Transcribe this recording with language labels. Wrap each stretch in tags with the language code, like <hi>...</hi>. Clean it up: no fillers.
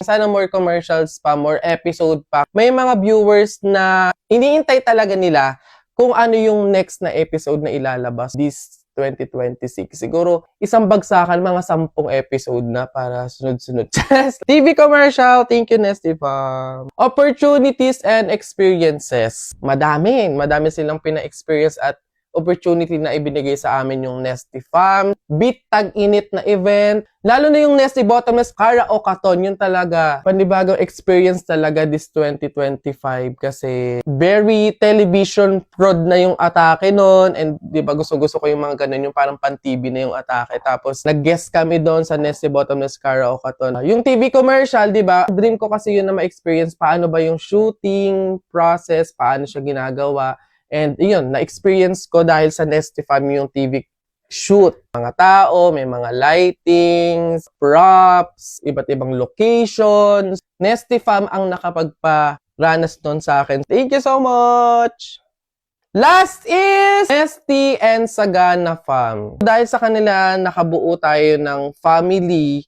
<tl>Sana</tl> <en>more commercials</en> <tl>pa,</tl> <en>more episode</en> <tl>pa. May mga viewers na iniintay talaga nila kung ano yung next na episode na ilalabas this 2026. Siguro, isang bagsakan, mga 10 episode na para sunod-sunod.</tl> <en>TV commercial, thank you, Nesty Fam. Opportunities and experiences.</en> <tl>Madami silang pina-experience at opportunity na ibinigay sa amin yung Nesty Fam. Beat tag-init na event. Lalo na yung Nesty Bottomless Karaoke-a-thon. Yun talaga, panibagong experience talaga this 2025. Kasi</tl> <en>very television prod</en> <tl>na yung atake nun. And di ba gusto-gusto ko yung mga ganun, yung parang pan-TV na yung atake. Tapos nag-guest kami doon sa Nesty Bottomless Karaoke-a-thon. Yung TV commercial, di ba? Dream ko kasi yun na ma-experience paano ba yung shooting process, paano siya ginagawa. And yun, na-experience ko dahil sa Nesty Fam yung TV shoot. Mga tao, may mga lightings, props, iba't ibang locations. Nesty Fam ang nakapagparanas nun sa akin.</tl> <en>Thank you so much! Last is Nesty and Sagana Fam.</en> <tl>Dahil sa kanila, nakabuo tayo ng family.</tl>